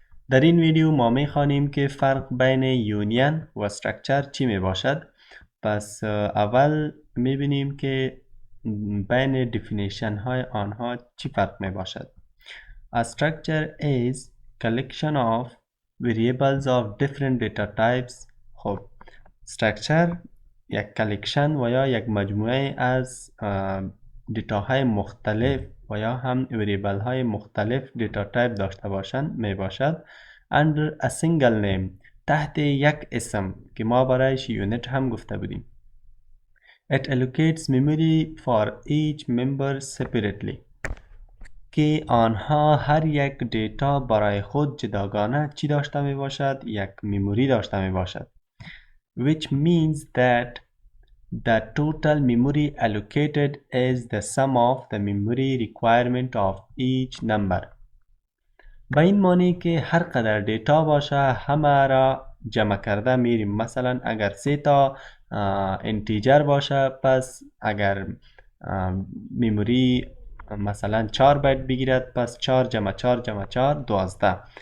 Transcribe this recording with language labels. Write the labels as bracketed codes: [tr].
[fa] در این ویدیو ما میخوانیم که فرق بین یونین و استراکچر چی می باشد. پس اول میبینیم که بین دیفینیشن های آنها چی فرق می باشد. [en] A structure is collection of variables of different data types. [fa] خب structure یک کلکشن و یا یک مجموعه از دیتاهای مختلف و یا هم وریبل های مختلف دیتا تایپ داشته باشند می باشد [en] under a single name، [fa] تحت یک اسم که ما برایش یونیت هم گفته بودیم. [en] It allocates memory for each member separately، [fa] که آنها هر یک دیتا برای خود جداگانه چی داشته می باشد؟ یک مموری داشته می باشد. [en] Which means that the total memory allocated is the sum of the memory requirement of each number. [fa] با این معنی که هر قدر دیتا باشه همه را جمع کرده میریم. مثلا اگر 3 تا انتیجر باشه، پس اگر مموری مثلا 4 بایت بگیرد، پس 4 جمع 4 جمع 4 12.